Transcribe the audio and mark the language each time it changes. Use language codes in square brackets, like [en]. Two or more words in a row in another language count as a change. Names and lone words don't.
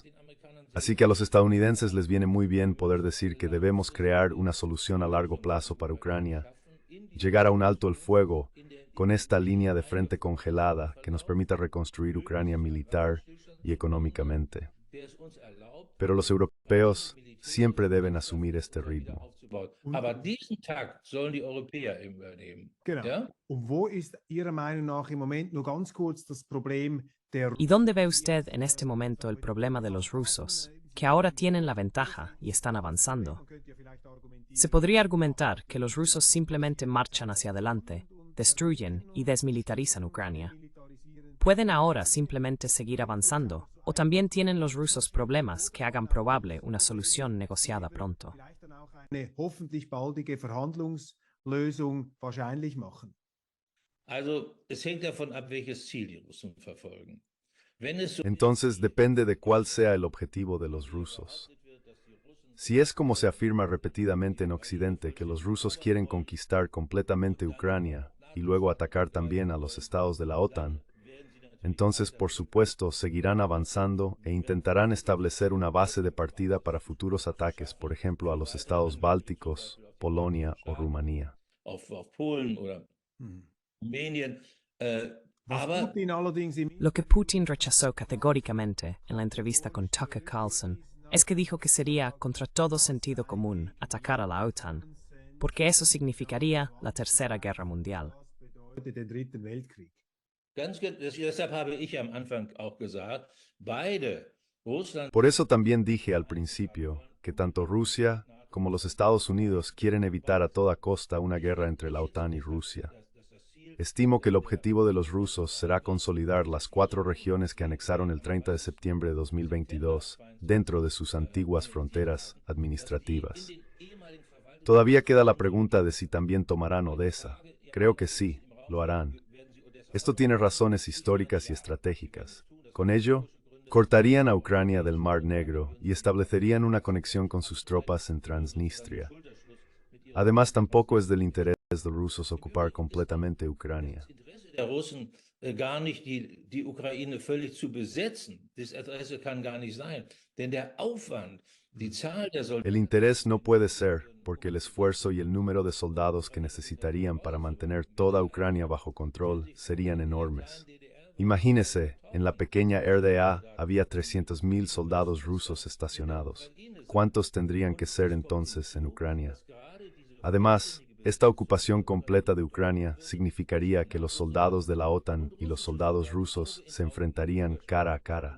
[es] Así que a los estadounidenses les viene muy bien poder decir que debemos crear una solución a largo plazo para Ucrania, llegar a un alto el fuego con esta línea de frente congelada que nos permita reconstruir Ucrania militar y económicamente. Pero los europeos siempre deben asumir este ritmo. [de] Aber diesen Takt sollen die Europäer übernehmen. Genau. Ja? Und wo ist Ihrer Meinung nach im Moment nur ganz kurz das Problem der [es] ¿Y dónde ve usted en este momento el problema de los rusos, que ahora tienen la ventaja y están avanzando? Se podría argumentar que los rusos simplemente marchan hacia adelante, destruyen y desmilitarizan Ucrania. ¿Pueden ahora simplemente seguir avanzando? ¿O también tienen los rusos problemas que hagan probable una solución negociada pronto? [de] eine hoffentlich baldige Verhandlungslösung wahrscheinlich machen? Also es hängt davon ab, welches Ziel die Russen verfolgen. Wenn es so [es] Entonces depende de cuál sea el objetivo de los rusos. Si es como se afirma repetidamente en Occidente que los rusos quieren conquistar completamente Ucrania y luego atacar también a los estados de la OTAN, entonces por supuesto seguirán avanzando e intentarán establecer una base de partida para futuros ataques, por ejemplo a los estados bálticos, Polonia o Rumanía. [de] auf Polen oder Rumänien, Was aber Putin allerdings im [es] Lo que Putin rechazó categóricamente en la entrevista con Tucker Carlson es que dijo que sería contra todo sentido común atacar a la OTAN, porque eso significaría la Tercera Guerra Mundial. [de] bedeutet den Dritten Weltkrieg. deshalb habe ich am Anfang auch gesagt, beide, Russland [es] Por eso también dije al principio que tanto Rusia como los Estados Unidos quieren evitar a toda costa una guerra entre la OTAN y Rusia. Estimo que el objetivo de los rusos será consolidar las 4 regiones que anexaron el 30 de septiembre de 2022 dentro de sus antiguas fronteras administrativas. Todavía queda la pregunta de si también tomarán Odessa. Creo que sí, lo harán. Esto tiene razones históricas y estratégicas. Con ello, cortarían a Ucrania del Mar Negro y establecerían una conexión con sus tropas en Transnistria. Además, tampoco es del interés de los rusos ocupar completamente Ucrania. [de] Interesse der Russen gar nicht die Ukraine völlig zu besetzen. Das Interesse kann gar nicht sein. Denn der Aufwand, die Zahl der Soldaten, [es] El interés no puede ser, porque el esfuerzo y el número de soldados que necesitarían para mantener toda Ucrania bajo control serían enormes. Imagínese, en la pequeña RDA había 300.000 soldados rusos estacionados. ¿Cuántos tendrían que ser entonces en Ucrania? Además, esta ocupación completa de Ucrania significaría que los soldados de la OTAN y los soldados rusos se enfrentarían cara a cara.